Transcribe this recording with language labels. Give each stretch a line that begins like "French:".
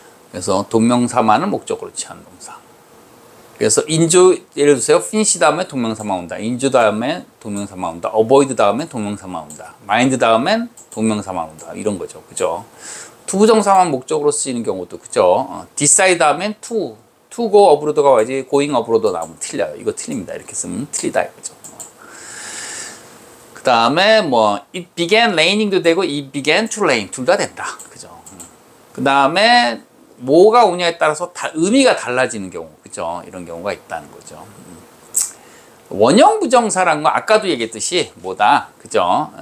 Korean: 그래서 동명사만을 목적으로 취하는 동사. 그래서 예를 들어서 finish 다음에 동명사만 온다. 인조 다음에 동명사만 온다. avoid 다음에 동명사만 온다. mind 다음엔 동명사만 온다. 이런 거죠. 그죠? 투부정사만 목적으로 쓰이는 경우도, 그죠? decide 다음엔 to go abroad가 와야지 going abroad 나오면 틀려요. 이거 틀립니다. 이렇게 쓰면 틀리다 이거죠. 그 다음에 뭐
English: it began raining
Korean: 도 되고
English: it began to rain
Korean: 둘 다 된다. 그죠? 그 다음에 뭐가 오냐에 따라서 의미가 달라지는 경우, 그죠? 이런 경우가 있다는 거죠. 원형 부정사란 거 아까도 얘기했듯이 뭐다, 그죠?